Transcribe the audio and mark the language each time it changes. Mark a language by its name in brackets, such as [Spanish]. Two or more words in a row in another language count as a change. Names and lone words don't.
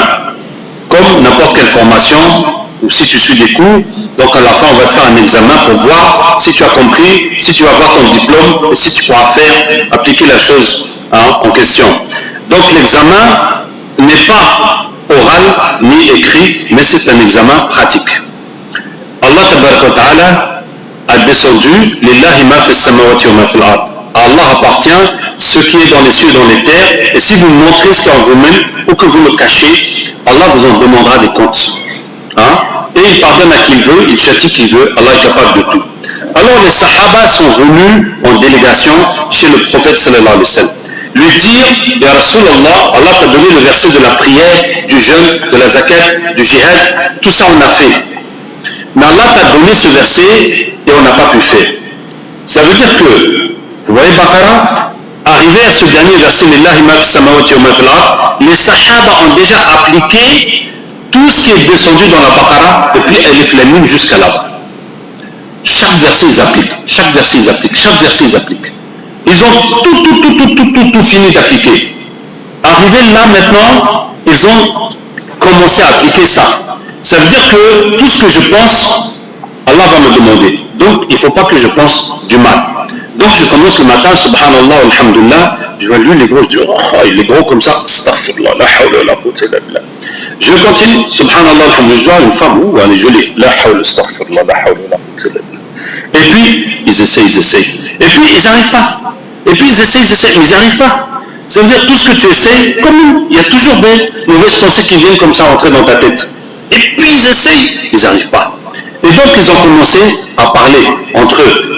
[French] Comme n'importe quelle formation, ou si tu suis des cours, donc à la fin on va te faire un examen pour voir si tu as compris, si tu vas avoir ton diplôme et si tu pourras appliquer la chose en question. Donc l'examen n'est pas oral ni écrit, mais c'est un examen pratique. [Arabic] الله تبارك وتعالى [French] a descendu [Arabic] لله ما في السماوات وما في الأرض. [French] À Allah appartient ce qui est dans les cieux et dans les terres, et si vous montrez ce qui est en vous-même ou que vous le cachez, Allah vous en demandera des comptes. Et il pardonne à qui il veut, il châtie qui il veut, Allah est capable de tout. Alors les Sahaba sont venus en délégation chez le prophète [Arabic] صلى الله عليه وسلم. [French] Lui dire, [Arabic] يا رسول الله, [French] Allah t'a donné le verset de la prière, du jeûne, de la zakat, du jihad, tout ça on a fait. Mais Allah t'a donné ce verset et on n'a pas pu faire. Ça veut dire que, vous voyez Baqarah, arrivé à ce dernier verset, [Arabic] لله ما في السماوات وما في الأرض, [French] les Sahaba ont déjà appliqué tout ce qui est descendu dans la Baqarah depuis Alif Lam Mim jusqu'à là-bas. Chaque verset ils appliquent, chaque verset ils appliquent, chaque verset ils appliquent. Ils ont tout fini d'appliquer. Arrivé là maintenant, ils ont commencé à appliquer ça. Ça veut dire que tout ce que je pense, Allah va me demander. Donc il ne faut pas que je pense du mal. Donc je commence le matin, [Arabic] سبحان الله الحمد لله, [French] je vois lui les gros, je dis, oh, il est gros comme ça, [Arabic] أستغفر الله لا حول ولا قوة إلا بالله. [French] Je continue, [Arabic] سبحان الله الحمد لله, [French] je vois une femme, où elle est jolie, [Arabic] لا حول أستغفر الله لا حول ولا قوة إلا بالله. [French] Et puis, ils essayent. Et puis, ils n'arrivent pas. Et puis, ils essayent, mais ils n'arrivent pas. Ça veut dire, tout ce que tu essayes, comme il y a toujours des mauvaises pensées qui viennent comme ça rentrer dans ta tête. Et puis, ils essayent, ils n'arrivent pas. Et donc, ils ont commencé à parler entre eux.